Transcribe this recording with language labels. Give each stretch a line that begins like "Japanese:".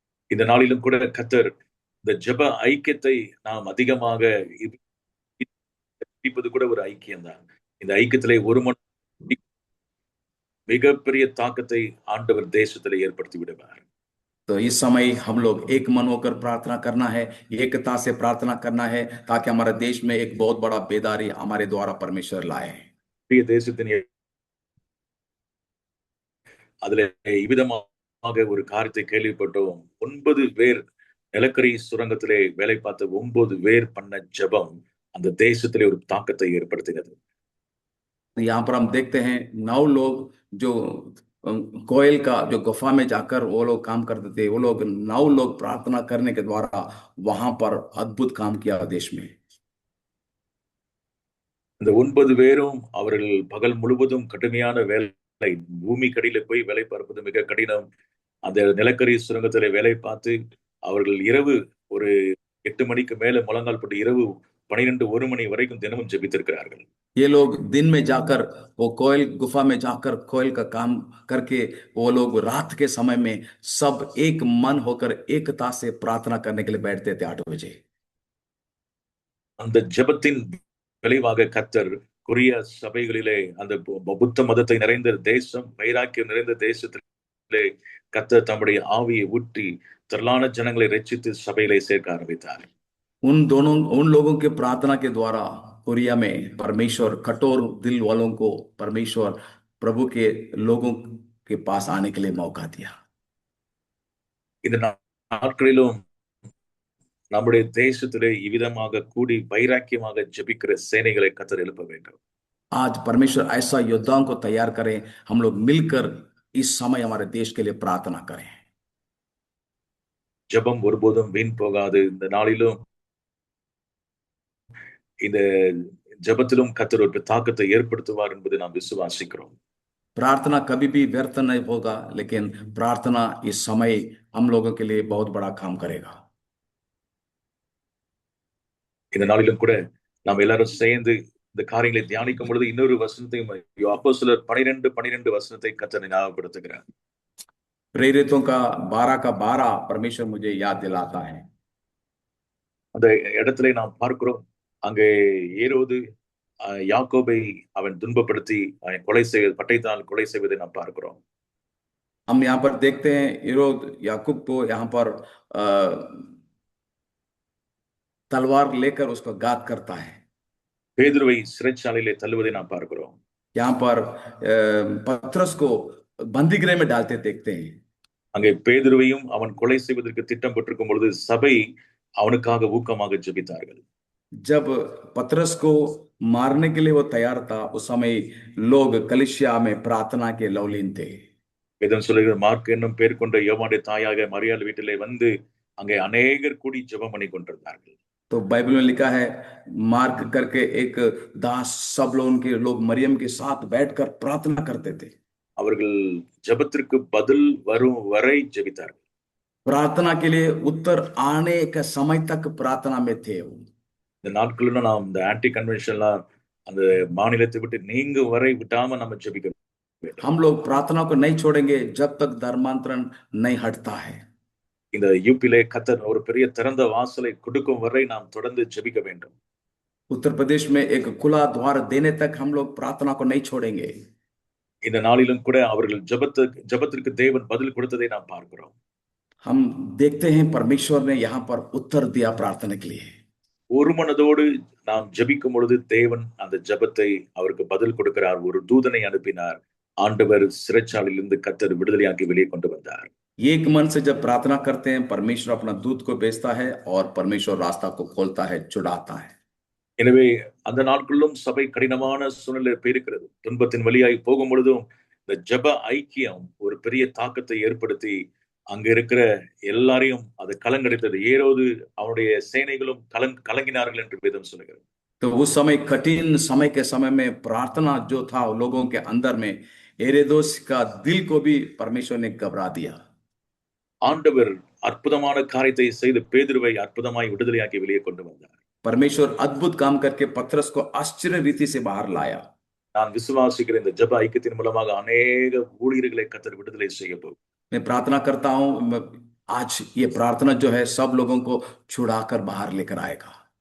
Tamil: இந்த நாளிலும் கூட கர்த்தர் இந்த ஜெப ஐக்கியத்தை நாம் அதிகமாக இப்போது கூட ஒரு ஐக்கியம் தான். இந்த ஐக்கியத்திலே ஒரு மிகப்பெரிய தாக்கத்தை ஆண்டவர் தேசத்திலே ஏற்படுத்தி விடுவார்.
Hindi: तो इस समय हम लोग एक मन होकर प्रार्थना करना है, एकता से प्रार्थना करना है, ताकि हमारे देश में एक बहुत बड़ा बेदारी हमारे द्वारा परमेश्वर लाए।
Tamil: தேசத்தின் அதுல இவ்விதமாக ஒரு காரியத்தை கேள்விப்பட்டோம். 9 பேர் நிலக்கரி சுரங்கத்திலே வேலை பார்த்த 9 பேர் பண்ண ஜெபம் அந்த தேசத்திலே ஒரு தாக்கத்தை ஏற்படுத்தினது.
Hindi: यहाँ पर हम देखते हैं 9 लोग जो कोयल का जो गुफा में जाकर वो लोग काम करते थे, वो लोग 9 लोग प्रार्थना करने के द्वारा वहां पर अद्भुत काम किया देश में।
Tamil: இந்த 9 பேரும் அவர்கள் பகல் முழுவதும் கடுமையான வேலை, பூமிக்கடியில போய் வேலை பார்ப்பது மிக கடினம். அந்த நிலக்கரி சுரங்கத்திலே வேலை பார்த்து அவர்கள் இரவு ஒரு 8 மணிக்கு மேல முழங்கால் போட்டு இரவு 12-1 மணி வரைக்கும் தினமும் ஜெபித்திருக்கிறார்கள்.
Hindi: ये लोग दिन में जाकर वो कोयल गुफा में जाकर कोयल का काम करके वो लोग रात के समय में सब एक मन होकर एकता से प्रार्थना करने के लिए बैठते थे 8 बजे।
Tamil: அந்த ஜெபத்தின் விளைவாக கர்த்தர் கொரிய சபைகளிலே அந்த புத்த மதத்தை நிறைந்த தேசம், வைராக்கியம் நிறைந்த தேசத்திலே கர்த்தர் தம்முடைய ஆவியை ஊற்றி திரளான ஜனங்களை ரட்சித்து சபையிலே சேர்க்க ஆரம்பித்தார்.
Hindi: उन लोगों के प्रार्थना के द्वारा कोरिया में परमेश्वर कठोर दिल वालों को परमेश्वर प्रभु के लोगों के पास आने के लिए मौका दिया।
Tamil: இந்த நாட்களிலும் நம்முடைய தேசத்திலே இவ்விதமாக கூடி வைராக்கியமாக ஜெபிக்கிற சேனைகளை கர்த்தர் எழுப்ப வேண்டும்.
Hindi: आज परमेश्वर ऐसा योद्धाओं को तैयार करें, हम लोग मिलकर इस समय हमारे देश के लिए प्रार्थना करें।
Tamil: ஜெபம் ஒருபோதும் வீண் போகாது. இந்த நாளிலும் இந்த ஜெபத்திலும் கர்த்தர் ஒரு தாக்கத்தை ஏற்படுத்துவார் என்பதை நாம் விசுவாசிக்கிறோம்.
Hindi: प्रार्थना कभी भी व्यर्थ नहीं होगा, लेकिन प्रार्थना इस समय हम लोगों के लिए बहुत बड़ा काम करेगा।
Tamil: இந்த நாளிலும் கூட நாம் எல்லாரும் சேர்ந்து இந்த காரியங்களை தியானிக்கும் பொழுது இன்னொரு வசனத்தையும் அப்போஸ்தலர் 12:12 வசனத்தை கர்த்தர் ஞாபகப்படுத்துகிறார்.
Hindi: प्रेरितों का 12 परमेश्वर मुझे याद दिलाता है।
Tamil: அந்த இடத்திலே நாம் பார்க்கிறோம், அங்கே ஏரோது யாக்கோபை அவன் துன்பப்படுத்தி கொலை செய்வது, பட்டயத்தால் கொலை செய்வதை நாம் பார்க்கிறோம்.
Hindi: हम यहाँ पर देखते हैं हेरोद याकूब को यहाँ पर तलवार लेकर उसको घात करता है।
Tamil: பேதுருவை சிறைச்சாலையிலே தள்ளுவதை நாம் பார்க்கிறோம்.
Hindi: यहाँ पर पतरस को बंदीगृह में डालते देखते हैं।
Tamil: அங்கே பேதுருவையும் அவன் கொலை செய்வதற்கு திட்டம் போட்டிருக்கும் பொழுது சபை அவனுக்காக ஊக்கமாக ஜெபித்தார்கள்.
Hindi: जब पतरस को मारने के लिए वो तैयार था, उस समय लोग कलीसिया में प्रार्थना के लवलीन थे।
Tamil: வேதம் சொல்லுகிறது, மார்க் என்னும் பேர் கொண்ட யோவானுடைய தாயாக மரியாள் வீட்டிலே வந்து அங்கே அநேகர் கூடி ஜெபம் பண்ணி கொண்டிருந்தார்கள்.
Hindi: तो बाइबल में लिखा है, मार्क करके एक दास सब लोग उनके लोग मरियम के साथ बैठकर प्रार्थना करते थे।
Tamil: அவர்கள் ஜெபத்திற்கு பதில் வரும் வரை ஜெபித்தார்கள்.
Hindi: प्रार्थना के लिए उत्तर आने का समय तक प्रार्थना में थे वो।
Tamil: இந்த நாட்களில் நாம் இந்த ஆன்டி கன்வென்ஷன்லாம் அந்த மாநிலத்தை விட்டு நீங்க வரை விடாம நம்ம ஜெபிக்க வேண்டும்.
Hindi: हम लोग प्रार्थना को नहीं छोड़ेंगे जब तक धर्मांतरण नहीं हटता है।
Tamil: இந்த யூபியிலே கர்த்தர் ஒரு பெரிய திறந்த வாசலை கொடுக்கும் வரை நாம் தொடர்ந்து ஜெபிக்க வேண்டும்.
Hindi: उत्तर प्रदेश में एक खुला द्वार देने तक हम लोग प्रार्थना को नहीं छोड़ेंगे।
Tamil: இந்த நாளிலும் கூட அவர்கள் ஜெபத்திற்கு தேவன் பதில் கொடுத்ததை நாம் பார்க்கிறோம்.
Hindi: हम देखते हैं परमेश्वर ने यहाँ पर उत्तर दिया प्रार्थना के लिए।
Tamil: ஒரு மனதோடு நாம் ஜெபிக்கும் பொழுது தேவன் அந்த ஜெபத்தை அவருக்கு பதில் கொடுக்கிறார். ஒரு தூதனை அனுப்பினார். ஆண்டவர் சிறைச்சாலையிலிருந்து கர்த்தர் விடுதலையாக்கி வெளியே கொண்டு வந்தார்.
Hindi: एक मन से जब प्रार्थना करते हैं, परमेश्वर अपना दूत को भेजता है और परमेश्वर रास्ता को खोलता है, छुड़ाता है।
Tamil: எனவே அந்த நாட்களிலும் சபை கடினமான சூழ்நிலை போயிருக்கிறது. துன்பத்தின் வழியாய் போகும் பொழுதும் இந்த ஜெப ஐக்கியம் ஒரு பெரிய தாக்கத்தை ஏற்படுத்தி அங்க இருக்கிற எல்லாரையும் அது கலங்கடித்தது. ஏரோது அவனுடைய சேனைகளும் கலங்கினார்கள் என்று வேதம் சொல்லுகிறது.
Hindi: तो उस समय कठिन समय के समय में प्रार्थना जो था लोगों के अंदर में, हेरोदेस का दिल को भी परमेश्वर ने घबरा दिया।
Tamil: ஆண்டவர் அற்புதமான காரியத்தை செய்து பேதுருவை அற்புதமாய் விடுதலையாக்கி வெளியே கொண்டு வந்தார்.
Hindi: परमेश्वर अद्भुत काम करके पतरस को आश्चर्य रीति से बाहर लाया।
Tamil: நான் விசுவாசிக்கிற இந்த ஜெப ஐக்கியத்தின் மூலமாக அநேக ஊழியர்களை கர்த்தர் விடுதலை செய்ய போகிறார்.
Hindi: मैं प्रार्थना करता हूं, आज ये प्रार्थना जो है सब लोगों को छुड़ाकर बाहर लेकर आएगा।